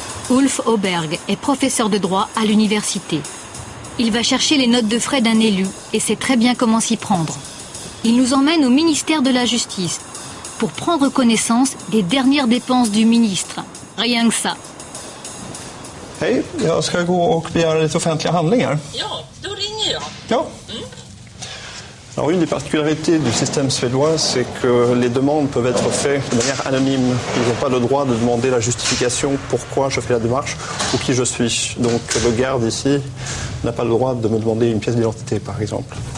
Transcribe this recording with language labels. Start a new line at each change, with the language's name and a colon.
French: Ulf Åberg est professeur de droit à l'université. Il va chercher les notes de frais d'un élu et sait très bien comment s'y prendre. Il nous emmène au ministère de la Justice pour prendre connaissance des dernières dépenses du ministre. Rien que ça.
Swedish: Hej, jag ska gå och begära lite offentliga handlingar. Ja, då ringer jag. Ja.
French: Alors, une des particularités du système suédois, c'est que les demandes peuvent être faites de manière anonyme. Ils n'ont pas le droit de demander la justification pourquoi je fais la démarche ou qui je suis. Donc le garde ici n'a pas le droit de me demander une pièce d'identité, par exemple.